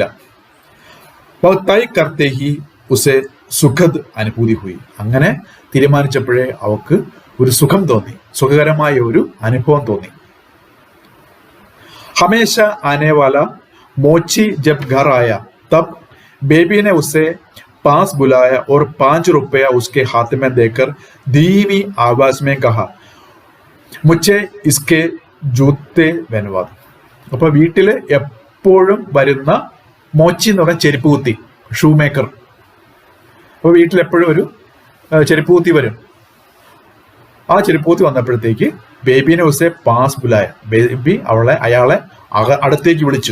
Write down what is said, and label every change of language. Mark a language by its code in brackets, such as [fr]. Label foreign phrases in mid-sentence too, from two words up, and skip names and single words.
[hi] तय करते ही उसे सुखद अनुभूति हुई. [ml] അങ്ങനെ തീരുമാനിച്ചപ്പോഴേ അവക്ക് ഒരു സുഖം തോന്നി, സുഖകരമായ ഒരു അനുഭവം തോന്നി. [hi] हमेशा आने वाला मोची जब घर आया तब बेबी ने उसे पास बुलाया और 5 रुपया उसके हाथ में देकर धीमी आवाज में कहा, मुझे इसके जूते बनवा दो. [ml] അപ്പൊ വീട്ടില് എപ്പോഴും വരുന്ന മോച്ചി എന്ന് പറഞ്ഞ ചെരുപ്പ് കുത്തി, [en] shoe maker. [ml] അപ്പൊ വീട്ടിൽ എപ്പോഴും ഒരു ചെരുപ്പ് കുത്തി വരും. ആ ചെരുപ്പ് കുത്തി വന്നപ്പോഴത്തേക്ക് [hi] बेबी ने उसे पास बुलाया, [ml] ബേബി അയാളെ അടുത്തേക്ക് വിളിച്ചു.